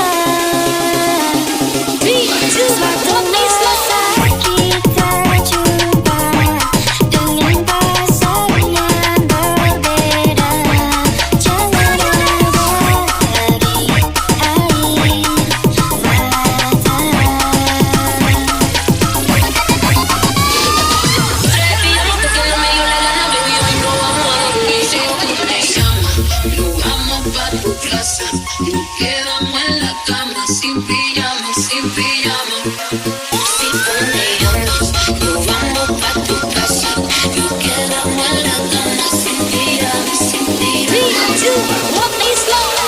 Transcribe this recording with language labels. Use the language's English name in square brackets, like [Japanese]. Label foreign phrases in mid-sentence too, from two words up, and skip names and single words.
[Malay] Suatu masa kita jumpa dengan pasangan berbeda, jangan ada lagi air mata. [Spanish] Nos quedamos en la cama sin pijama, sin pijama. Si peleamos, nos vamos pa' tu casa. Nos quedamos en la cama sin pijama, sin pijama. [English] 3, 2, 1, please slow.